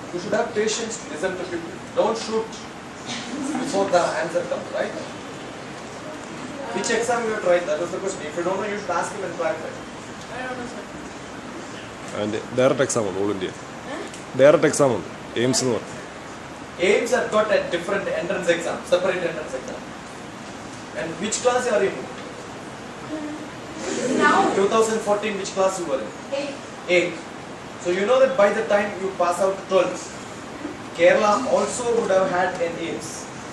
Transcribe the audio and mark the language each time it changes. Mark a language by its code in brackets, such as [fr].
[en] You should have patience to listen to people. Don't shoot before the answer comes, right? Which exam you have tried? That was the question. If you don't know, you should ask him and clarify. I don't know, sir. [ml] അതിൻ്റെ direct exam ഉണ്ട് all India. Direct exam ഉണ്ട് AIIMS എന്ന് പറയും. [en] AIMS have got a different entrance exam, separate entrance exam. And which class you are in? Now, 2014, which class you were in? 8. 8. So you know that by the time you pass out 12th, Kerala also would have had an AIMS.